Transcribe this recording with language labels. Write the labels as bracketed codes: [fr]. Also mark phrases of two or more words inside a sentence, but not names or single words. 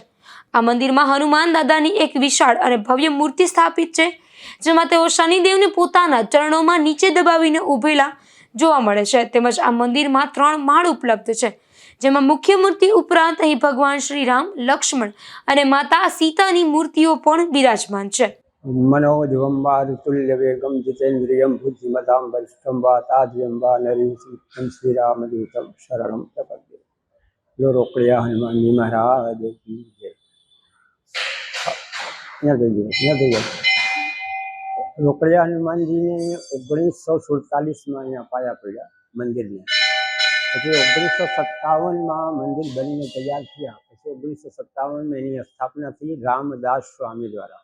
[gu] આ મંદિરમાં હનુમાન દાદાની એક વિશાળ અને ભવ્ય મૂર્તિ સ્થાપિત છે, જેમાં તેઓ શનિદેવને પોતાના ચરણોમાં નીચે દબાવીને ઊભેલા જોવા મળે છે. તેમજ આ મંદિરમાં 3 માળ ઉપલબ્ધ છે, જેમાં મુખ્ય મૂર્તિ ઉપરાંત અહીં ભગવાન શ્રી રામ, લક્ષ્મણ અને માતા સીતાની મૂર્તિઓ પણ બિરાજમાન છે. [sa] मनोजवम्बारुतुल्य वेगम जितेन्द्रियम बुद्धिमतां वरिष्ठं वाताद्यं वा नरीं श्रीरामदूतं शरणं प्रपद्ये. [hi] लो रोकड़िया हनुमानजी महाराज की जय. [gu] રોકડિયા હનુમાનજીને 1947માં અહીંયા પાયા પડ્યા મંદિરને. પછી 1957માં મંદિર બનીને તૈયાર થયા. પછી 1957માં એની સ્થાપના થઈ રામદાસ સ્વામી દ્વારા.